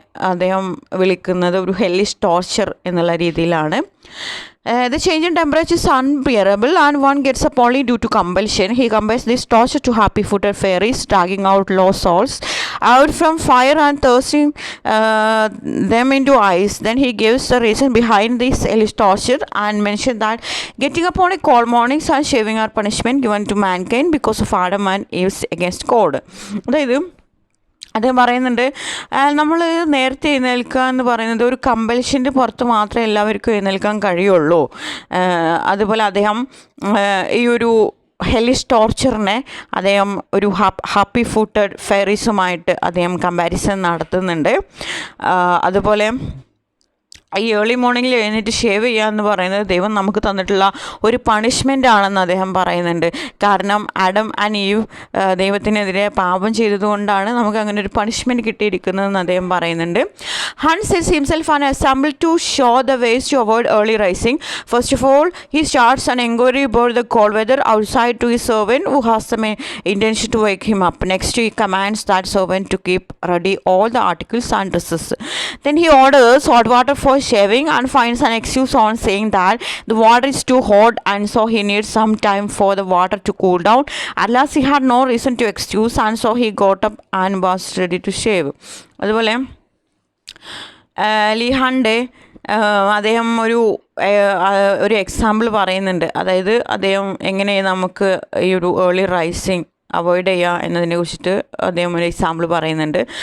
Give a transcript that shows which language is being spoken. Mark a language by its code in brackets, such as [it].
[ml] അദ്ദേഹം വിളിക്കുന്നത് ഒരു ഹെല്ലിഷ് ടോർച്ചർ എന്നുള്ള രീതിയിലാണ്. [en] The change in temperature is unbearable and one gets up only due to compulsion. He compares this torture to happy-footed fairies dragging out lost souls out from fire and thrusting them into ice. Then he gives the reason behind this hellish torture and mentions that getting up on a cold mornings and shaving are punishment given to mankind because of Adam and Eve's against cold. [ml] അതായത് അദ്ദേഹം പറയുന്നുണ്ട്, നമ്മൾ നേരത്തെ എഴുന്നേൽക്കുക എന്ന് പറയുന്നത് ഒരു കമ്പൽഷൻ്റെ പുറത്ത് മാത്രമേ എല്ലാവർക്കും എഴുന്നേൽക്കാൻ കഴിയുള്ളൂ. അതുപോലെ അദ്ദേഹം ഈ ഒരു ഹെല്ലിഷ് ടോർച്ചറിനെ അദ്ദേഹം ഒരു ഹാപ്പി ഫൂട്ടഡ് ഫെയറീസുമായിട്ട് അദ്ദേഹം കമ്പാരിസൺ നടത്തുന്നുണ്ട്. അതുപോലെ ഈ ഏർലി മോർണിംഗിൽ എഴുന്നേറ്റ് ഷേവ് ചെയ്യുക എന്ന് പറയുന്നത് ദൈവം നമുക്ക് തന്നിട്ടുള്ള ഒരു പണിഷ്മെൻ്റ് ആണെന്ന് അദ്ദേഹം പറയുന്നുണ്ട്. കാരണം ആഡം ആൻഡ് ഈവ് ദൈവത്തിനെതിരെ പാപം ചെയ്തതുകൊണ്ടാണ് നമുക്ക് അങ്ങനെ ഒരു പണിഷ്മെൻറ്റ് കിട്ടിയിരിക്കുന്നതെന്ന് അദ്ദേഹം പറയുന്നുണ്ട്. [en] Hunt sets himself an example to show the ways to avoid early rising. First of all he starts an enquiry about the cold weather outside to his servant who has the intention to wake him up. Next he commands that servant to keep ready all the articles and dresses. Then he orders hot water for shaving and finds an excuse on saying that the water is too hot and so he needs some time for the water to cool down. At last he had no reason to excuse and so he got up and was ready to shave. [ml] അതുപോലെ ലിഹാൻ്റെ അദ്ദേഹം ഒരു example പറയുന്നുണ്ട്. അതായത് അദ്ദേഹം എങ്ങനെ നമുക്ക് ഈ ഒരു ഏർലി റൈസിങ് അവോയ്ഡ് ചെയ്യുക എന്നതിനെ കുറിച്ചിട്ട് അദ്ദേഹം ഒരു എക്സാമ്പിൾ പറയുന്നുണ്ട്.